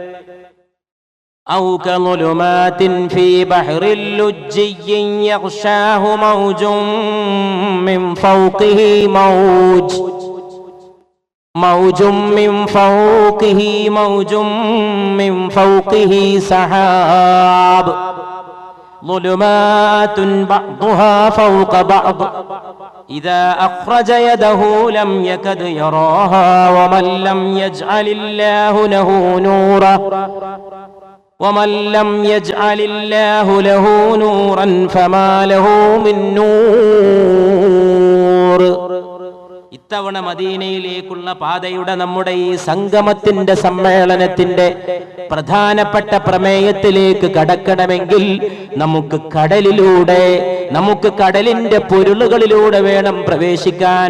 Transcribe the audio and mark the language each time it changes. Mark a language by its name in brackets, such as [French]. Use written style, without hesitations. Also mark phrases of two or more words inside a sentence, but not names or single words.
[Arabic] أو كظلمات في بحر لجي يغشاه موج من فوقه موج من فوقه موج من فوقه سحاب ظلمات بعضها فوق بعض إذا أخرج يده لم يكد يراها ومن لم يجعل الله له نورا فما له من نور. [Malayalam] ഇത്തവണ മദീനയിലേക്കുള്ള പാതയുടെ നമ്മുടെ ഈ സംഗമത്തിന്റെ സമ്മേളനത്തിന്റെ പ്രധാനപ്പെട്ട പ്രമേയത്തിലേക്ക് കടക്കണമെങ്കിൽ നമുക്ക് കടലിലൂടെ, നമുക്ക് കടലിന്റെ പൊരുളുകളിലൂടെ വേണം പ്രവേശിക്കാൻ.